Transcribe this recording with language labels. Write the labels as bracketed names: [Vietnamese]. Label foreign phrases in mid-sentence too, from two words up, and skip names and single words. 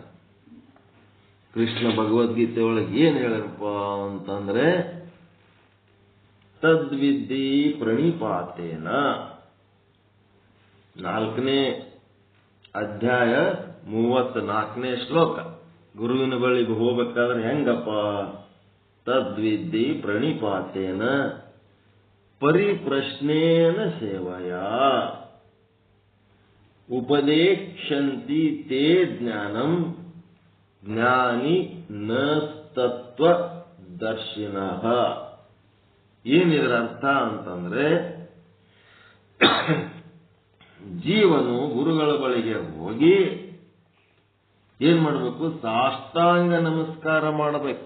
[Kannada] ಕೃಷ್ಣ ಭಗವದ್ಗೀತೆ ಒಳಗೆ ಏನ್ ಹೇಳಪ್ಪ ಅಂತಂದ್ರೆ, [Sanskrit] ತದ್ವಿದ್ಧಿ ಪ್ರಣಿಪಾತೇನ, [Kannada] 4ನೇ ಅಧ್ಯಾಯ 34ನೇ ಶ್ಲೋಕ. ಗುರುವಿನ ಬಳಿಗೆ ಹೋಗ್ಬೇಕಾದ್ರೆ ಹೆಂಗಪ್ಪ? [Sanskrit] ತದ್ವಿದ್ಧಿ ಪ್ರಣಿಪಾತೇನ ಪರಿಪ್ರಶ್ನೇನ ಸೇವಯ ಉಪದೇಕ್ಷಂತಿ ತೇ ಜ್ಞಾನಂ ಜ್ಞಾನಿ ನ ತತ್ವ ದರ್ಶಿನಃ. [Kannada] ಏನಿದ್ರ ಅರ್ಥ ಅಂತಂದ್ರೆ, ಜೀವನು ಗುರುಗಳ ಬಳಿಗೆ ಹೋಗಿ ಏನ್ ಮಾಡಬೇಕು? ಸಾಷ್ಟಾಂಗ ನಮಸ್ಕಾರ ಮಾಡಬೇಕು.